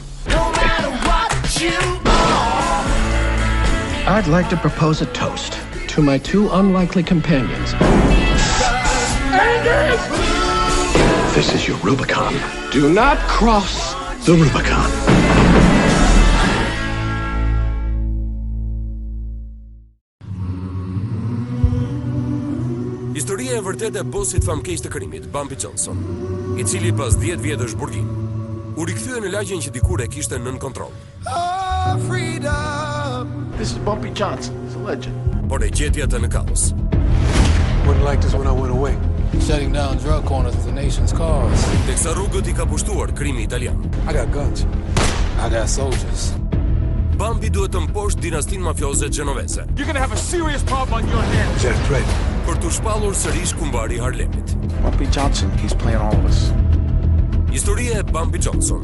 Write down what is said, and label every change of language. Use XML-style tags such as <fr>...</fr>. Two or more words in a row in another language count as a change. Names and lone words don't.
<en>No matter what you are. I'd like to propose a toast to my two unlikely companions. Andy! This is your Rubicon. Do not cross the Rubicon.</en> <sq>Historia e vërtetë e bosit famkeq të krimit, Bumpy Johnson, I cili pas 10 vjetësh burgim, u rikthye në lagjen që dikur e kishte nën kontroll.</sq> <en>This is Bumpy Johnson. He's a legend.</en> <sq>Por e gjeti atë në kaos.</sq> <en>Wasn't like this when I went away. Shutting down drug corners of the nation's cars.</en> <sq>Teksa rrugët I ka pushtuar krimi italian.</sq> <en>I got guns. I got soldiers.</en> <sq>Bumpy duhet të mposht dinastin mafioze genovese.</sq> <en>You're gonna have a serious problem on your hands. Just threat.</en> <sq>Për të shpallur sërish kumbari I Harlemit.</sq> <en>Bumpy Johnson, he's playing all of us.</en> <sq>Historia e Bumpy Johnson.</sq>